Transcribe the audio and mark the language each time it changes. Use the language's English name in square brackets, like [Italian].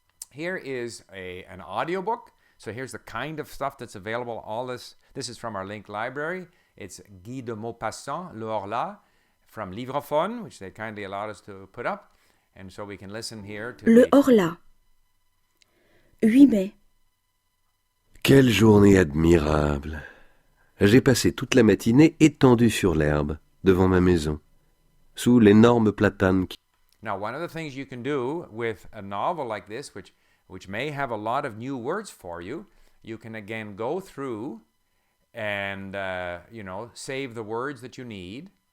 [English] Here is an audiobook. So here's the kind of stuff that's available. All this is from our link library. It's Guy de Maupassant, Le Horla, from Livrophone, which they kindly allowed us to put up. And so we can listen here to [French] Le Horla. 8 mai. Quelle journée admirable! J'ai passé toute la matinée étendu sur l'herbe, devant ma maison, sous l'énorme platane qui... [English] Now, one of the things you can do with a novel like this, which may have a lot of new words for you, you can again go through and, save the words that you need.